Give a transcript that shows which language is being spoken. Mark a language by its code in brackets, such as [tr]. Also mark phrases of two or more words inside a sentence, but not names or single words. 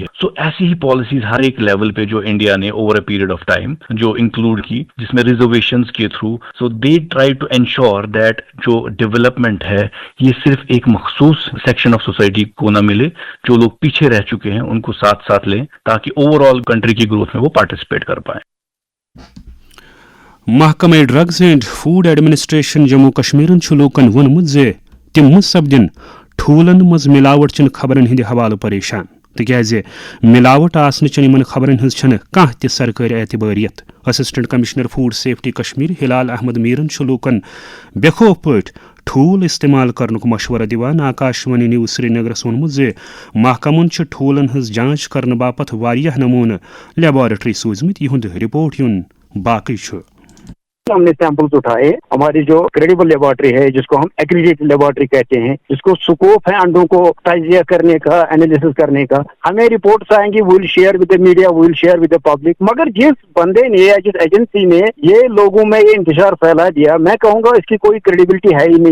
[ur] سو ایسی ہی پالیسیز ہر ایک لیول پہ جو انڈیا نے [en] over a period of time [ur] جو انکلوڈ کی، جس میں ریزرویشنز کے تھرو، [en] so they try to ensure that [ur] جو ڈیولپمنٹ ہے یہ صرف ایک مخصوص [en] section of society [ur] کو نہ ملے، جو لوگ پیچھے رہ چکے ہیں ان کو ساتھ ساتھ لیں تاکہ [en] overall country [ur] کی گروتھ میں وہ پارٹیسپیٹ کر پائیں. [ks] محکمہ ڈرگز اینڈ فوڈ ایڈمنسٹریشن جموں کشمیر لوکن وونمت تم سپدن ٹھولن مز ملاوٹ چن خبرن ہند حوالہ پریشان تکیاز ملاوٹ آسن چن ان خبرن ہز چھن کانٛہہ تہ سرکاری اعتباریت. اسسٹنٹ کمشنر فوڈ سیفٹی کشمیر ہلال احمد میرن لوکن بے خوف پٲٹھۍ ٹھول استعمال کرنک مشورہ دیوان آکاشوانی نیوز سری نگرس وونمت محکمن ٹھولن ہز جانچ کرنے باپت واریاہ نمونہ لیبارٹری سوزمت، یہند رپورٹ یون باقی چھ. [ur] ہم نے سیمپلز اٹھائے، ہماری جو [en] credible laboratory [ur] ہے جس کو ہم [en] accredit laboratory [ur] کہتے ہیں، جس کو سکوپ ہے انڈوں کو تجزیہ کرنے کا، انالیسس کرنے کا. ہمیں رپورٹس آئیں گی، [en] we'll share with the media, we'll share with the public. [ur] مگر جس بندے نے یا جس ایجنسی نے یہ لوگوں میں یہ انتشار پھیلا دیا، میں کہوں گا اس کی کوئی کریڈیبلٹی ہے ہی نہیں.